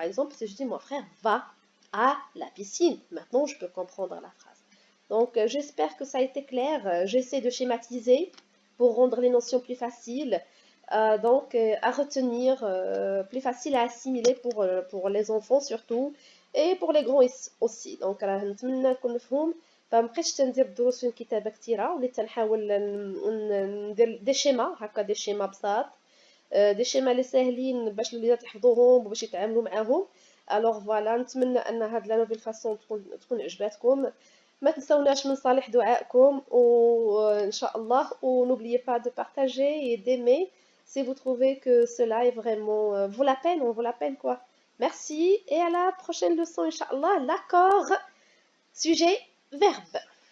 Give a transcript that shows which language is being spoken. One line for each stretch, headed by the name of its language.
French: Par exemple, si je dis mon frère va à la piscine, maintenant je peux comprendre la phrase. Donc j'espère que ça a été clair. J'essaie de schématiser pour rendre les notions plus faciles. Donc à retenir, plus facile à assimiler pour les enfants surtout et pour les grands aussi.
Arabic: Donc نتمنى نكون مفهوم. فمبقيتش تندير الدروس في الكتابه كثيره وليت نحاول ندير دي شيما هكا دي شيما بساط دي شيما اللي ساهلين باش الوليدات يحفظوهم وباش يتعاملوا معاهم.
French: الوغ فوالا
Arabic: نتمنى ان هاد لا نوفيل فاسون تكون عجباتكم. ما تنسوناش من صالح دعائكم وان شاء الله و
French: n'oubliez pas de partager et d'aimer si vous trouvez que cela est vraiment vaut la peine, on vaut la peine quoi. Merci et à la prochaine leçon, Inch'Allah. L'accord, sujet, verbe.